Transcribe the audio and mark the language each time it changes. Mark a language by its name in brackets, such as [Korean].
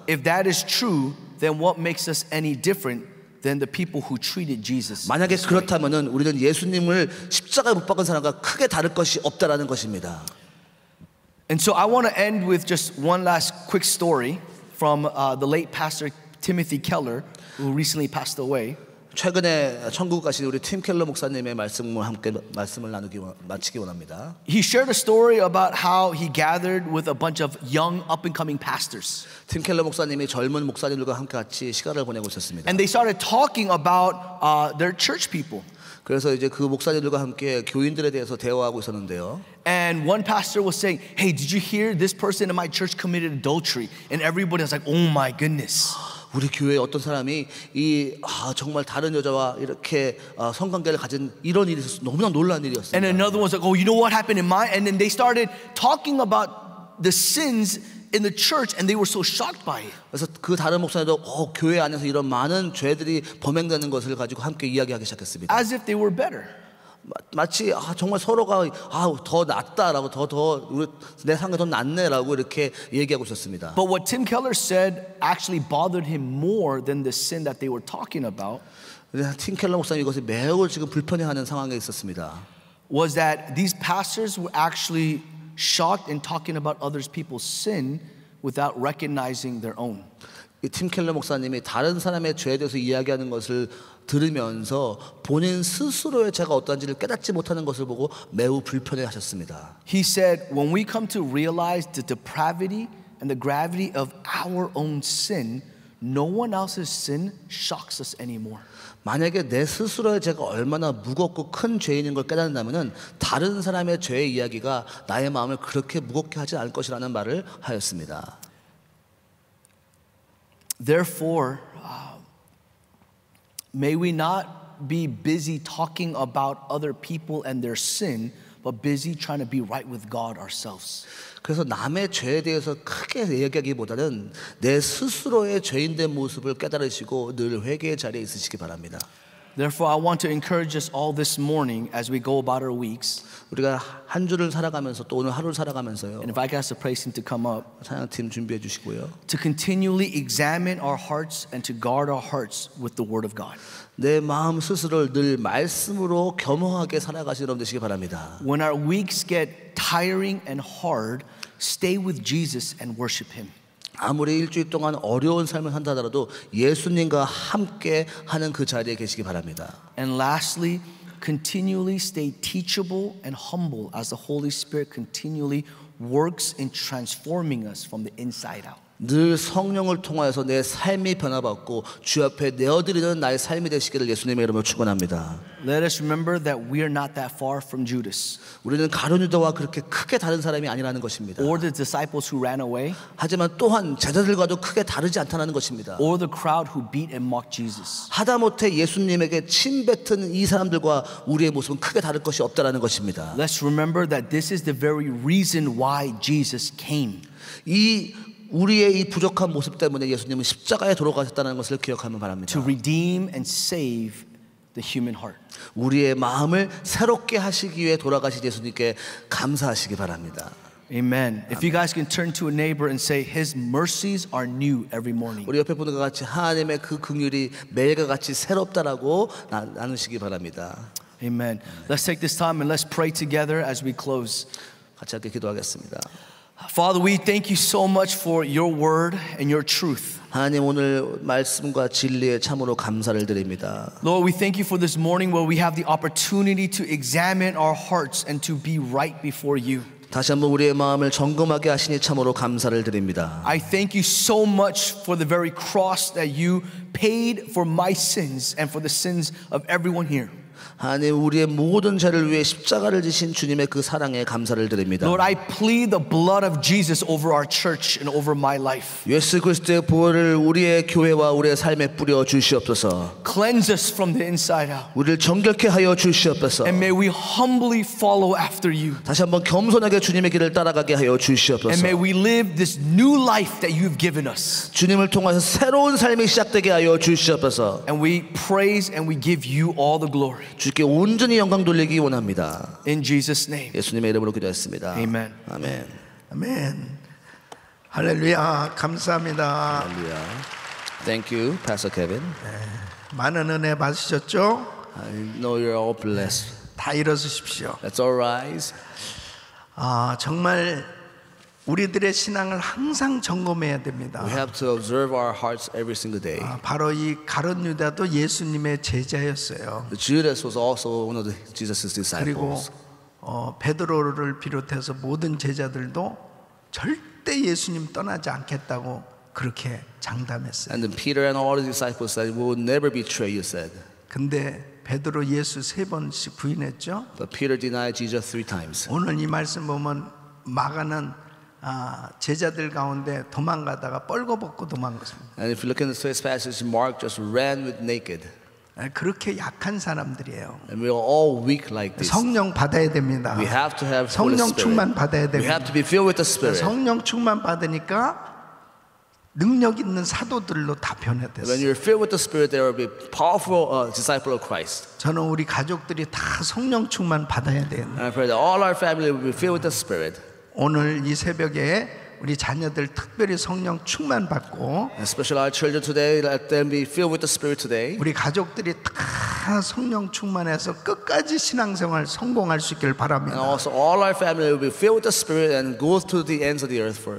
[English] If that is true, then what makes us any different than the people who treated Jesus? [Korean] 만약에 그렇다면은 우리는 예수님을 십자가에 못 박은 사람과 크게 다를 것이 없다라는 것입니다. [English] And so I want to end with just one last quick story from the late pastor Timothy Keller, who recently passed away. [Korean] 최근에 천국 가신 우리 팀 켈러 목사님의 말씀을 마치기 원합니다. [English] He shared a story about how he gathered with a bunch of young up-and-coming pastors. [Korean] 팀 켈러 목사님이 젊은 목사님들과 함께 같이 시간을 보내고 있었습니다. [English] And they started talking about their church people. [Korean] 그래서 이제 그 목사님들과 함께 교인들에 대해서 대화하고 있었는데요. [English] And one pastor was saying, "Hey, did you hear this person in my church committed adultery?" And everybody was like, "Oh my goodness." [Korean] 우리 교회에 어떤 사람이 정말 다른 여자와 이렇게 성관계를 가진 이런 일이 있어서 너무나 놀라운 [English] And [Korean] 일이었습니다. [English] another one was like, "Oh, you know what happened in mine?" And then they started talking about the sins in the church and they were so shocked by it. [Korean] 그래서 그 다른 목사님도 교회 안에서 이런 많은 죄들이 범행되는 것을 가지고 함께 이야기하기 시작했습니다. [English] As if they were better. [Korean] 마치 정말 서로가 더 낫다라고 내 상황이 더 낫네라고 이렇게 얘기하고 있었습니다. [English] But what Tim Keller said actually bothered him more than the sin that they were talking about. [Korean] 팀 켈러 목사님 이것이 매우 지금 불편해하는 상황에 있었습니다. [English] Was that these pastors were actually shocked in talking about others people's sin without recognizing their own. [Korean] 팀 켈러 목사님이 다른 사람의 죄에 대해서 이야기하는 것을 들으면서 본인 스스로의 죄가 어떠한지를 깨닫지 못하는 것을 보고 매우 불편해하셨습니다. [English] He said, when we come to realize the depravity and the gravity of our own sin, no one else's sin shocks us anymore. [Korean] 만약에 내 스스로의 죄가 얼마나 무겁고 큰 죄인인 걸 깨닫는다면은 다른 사람의 죄의 이야기가 나의 마음을 그렇게 무겁게 하지 않을 것이라는 말을 하였습니다. [English] Therefore, may we not be busy talking about other people and their sin, but busy trying to be right with God ourselves. [Korean] 그래서 남의 죄에 대해서 크게 얘기하기보다는 내 스스로의 죄인된 모습을 깨달으시고 늘 회개의 자리에 있으시기 바랍니다. [English] Therefore, I want to encourage us all this morning as we go about our weeks. [Korean] 우리가 한 주를 살아가면서 또 오늘 하루를 살아가면서요. [English] And if I could ask the praise team to come up. [Korean] 찬양팀 준비해 주시고요. [English] To continually examine our hearts and to guard our hearts with the Word of God. [Korean] 내 마음 스스로를 늘 말씀으로 겸허하게 살아가시는 여러분 되시기 바랍니다. [English] When our weeks get tiring and hard, stay with Jesus and worship Him. [Korean] 아무리 일주일 동안 어려운 삶을 산다 하더라도 예수님과 함께 하는 그 자리에 계시기 바랍니다. [English] And lastly, continually stay teachable and humble as the Holy Spirit continually works in transforming us from the inside out. [Korean] 늘 성령을 통하여서 내 삶이 변화받고 주 앞에 내어드리는 나의 삶이 되시기를 예수님의 이름으로 축원합니다. [English] Let us remember that we are not that far from Judas. [Korean] 우리는 가룟 유다와 그렇게 크게 다른 사람이 아니라는 것입니다. [English] Or the disciples who ran away. [Korean] 하지만 또한 제자들과도 크게 다르지 않다는 것입니다. [English] Or the crowd who beat and mocked Jesus. [Korean] 하다못해 예수님에게 침 뱉은 이 사람들과 우리의 모습은 크게 다를 것이 없다라는 것입니다. [English] Let's remember that this is the very reason why Jesus came. [Korean] 우리의 이 부족한 모습 때문에 예수님은 십자가에 돌아가셨다는 것을 기억하면 바랍니다. [English] To redeem and save the human heart. [Korean] 우리의 마음을 새롭게 하시기 위해 돌아가신 예수님께 감사하시기 바랍니다. [English] Amen. If you guys can turn to a neighbor and say, His mercies are new every morning. [Korean] 우리 옆에 분과 같이 하나님의 그 긍휼이 매일과 같이 새롭다라고 나누시기 바랍니다. [English] Amen. Let's take this time and let's pray together as we close. [Korean] 같이 함께 기도하겠습니다. [English] Father, we thank you so much for your word and your truth. [Korean] 하나님 오늘 말씀과 진리에 참으로 감사를 드립니다. [English] Lord, we thank you for this morning where we have the opportunity to examine our hearts and to be right before you. [Korean] 다시 한번 우리의 마음을 점검하게 하시니 참으로 감사를 드립니다. [English] I thank you so much for the very cross that you paid for my sins and for the sins of everyone here. [Korean] 하나님 우리의 모든 죄를 위해 십자가를 지신 주님의 그 사랑에 감사를 드립니다. [English] Lord, I plead the blood of Jesus over our church and over my life. [Korean] 예수 그리스도의 보혈을 우리의 교회와 우리의 삶에 뿌려 주시옵소서. [English] Cleanse us from the inside out. [Korean] 우리를 정결케 하여 주시옵소서. [English] And may we humbly follow after you. [Korean] 다시 한번 겸손하게 주님의 길을 따라가게 하여 [English] And [Korean] 주시옵소서. [English] may we live this new life that you've given us. [Korean] 주님을 통해서 새로운 삶이 시작되게 하여 주시옵소서. [English] And we praise and we give you all the glory. [Korean] 주께 온전히 영광 돌리기 원합니다. [English] In Jesus' name. [Korean] 예수님의 이름으로 기도했습니다. [English] Amen. [Korean] 아멘. 아멘. 할렐루야. 감사합니다. [English] 할렐루야. Thank you, Pastor Kevin. [Korean] 많은 은혜 받으셨죠? [English] I know you're all blessed. [Korean] 다 일어서십시오. [English] Let's all rise. [Korean] 정말 우리들의 신앙을 항상 점검해야 됩니다. [English] We have to observe our hearts every single day. [Korean] 바로 이 가룟 유다도 예수님의 제자였어요. [English] Judas was also one of Jesus' [Korean] 그리고 [English] disciples. [Korean] 베드로를 비롯해서 모든 제자들도 절대 예수님 떠나지 않겠다고 그렇게 장담했어요. [English] And then Peter and all the disciples said, "We will never betray you," said. [Korean] 근데 베드로 예수 3번씩 부인했죠. [English] But Peter denied Jesus 3 times. [Korean] 오늘 이 말씀 보면 마가는 제자들 가운데 도망가다가 뻘거벗고 도망갔습니다. [English] And if you look in this passage, Mark just ran with naked. [Korean] 그렇게 약한 사람들이에요. [English] And we are all weak like this. [Korean] 성령 받아야 됩니다. [English] We have to have Holy [Korean] 성령 [English] Spirit. [Korean] 충만 받아야 [English] We have [Korean] 됩니다. [English] to be filled with the Spirit. [Korean] 성령 충만 받으니까 능력 있는 사도들로 다 [English] When [Korean] 변화됐어요. [English] you're filled with the Spirit, there will be powerful disciple of Christ. [Korean] 저는 우리 가족들이 다 성령 충만 받아야 되는. [English] And I pray that all our family will be filled with the Spirit. [Korean] 오늘 이 새벽에 우리 자녀들 특별히 성령 충만 받고 [English] Especially our children today, let them be filled with the Spirit today. [Korean] 우리 가족들이 다 성령 충만해서 끝까지 신앙생활 성공할 수 있기를 [English] And [Korean] 바랍니다. [English] also all our family will be filled with the Spirit and go to the ends of the earth for